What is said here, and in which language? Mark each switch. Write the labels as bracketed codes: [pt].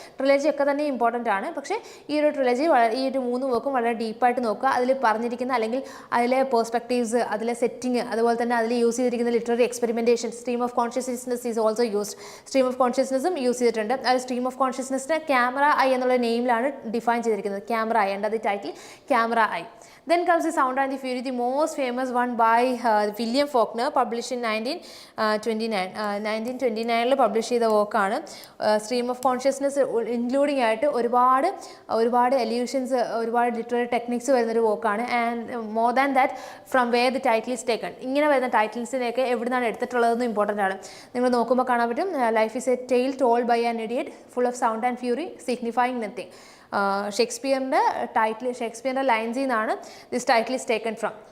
[ml] Trilogy ഒക്കെ തന്നെ important ആണ്. പക്ഷേ ഈ ഒരു ട്രിലജി ഈ ഒരു 3 വർക്കും വളരെ ഡീപ്പായിട്ട് നോക്കുക. അതിൽ പറഞ്ഞിരിക്കുന്ന അല്ലെങ്കിൽ അതിലെ പെർസ്പെക്റ്റീവ്സ്, അതിലെ സെറ്റിംഗ്, അതുപോലെ തന്നെ അതിൽ യൂസ് ചെയ്തിരിക്കുന്ന literary experimentation. [en] Stream of consciousness is also used. [ml] Stream of കോൺഷ്യസ്നെസ്സും use ചെയ്തിട്ടുണ്ട്. അത് സ്ട്രീം ഓഫ് കോൺഷ്യസ്നെസ്സിനെ ക്യാമറ ഐ എന്നുള്ള നെയിമിലാണ് ഡിഫൈൻ ചെയ്തിരിക്കുന്നത്. ക്യാമറ ഐ ഉണ്ട്, അത് title camera I. [en] Then comes The Sound and the Fury, the most famous one by William Faulkner, published in 1929. [ml] 1929 publish ചെയ്ത വർക്കാണ്. Stream of consciousness including ആയിട്ട് ഒരുപാട് എല്യൂഷൻസ്, ഒരുപാട് literary techniques വരുന്നൊരു വർക്കാണ്. [en] And more than that from where the title is taken. [ml] ഇങ്ങനെ വരുന്ന ടൈറ്റിൽസിനെയൊക്കെ എവിടെ നിന്നാണ് എടുത്തിട്ടുള്ളതെന്ന് ഇമ്പോർട്ടൻ്റ് ആണ്. നിങ്ങൾ നോക്കുമ്പോൾ കാണാൻ പറ്റും. [en] Life is a tale told by an idiot full of sound and fury signifying nothing. [ml] ഷേക്സ്പിയറിൻ്റെ ലൈൻസിൽ നിന്നാണ് [en] This title is taken from.